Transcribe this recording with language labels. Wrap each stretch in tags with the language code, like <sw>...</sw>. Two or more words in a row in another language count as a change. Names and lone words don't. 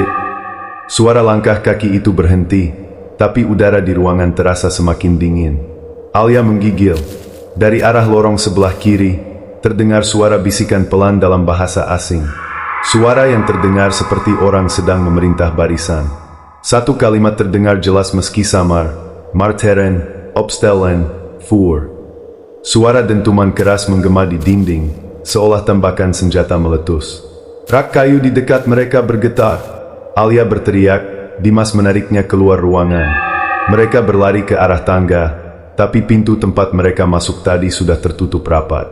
<id>Suara langkah kaki itu berhenti, tapi udara di ruangan terasa semakin dingin. Alia menggigil. Dari arah lorong sebelah kiri, terdengar suara bisikan pelan dalam bahasa asing. Suara yang terdengar seperti orang sedang memerintah barisan. Satu kalimat terdengar jelas meski samar.</id> <nl>Marteren, opstellen, voor.</nl> <id>Suara dentuman keras menggema di dinding, seolah tembakan senjata meletus. Rak kayu di dekat mereka bergetar. Alia berteriak, Dimas menariknya keluar ruangan. Mereka berlari ke arah tangga, tapi pintu tempat mereka masuk tadi sudah tertutup rapat.</id>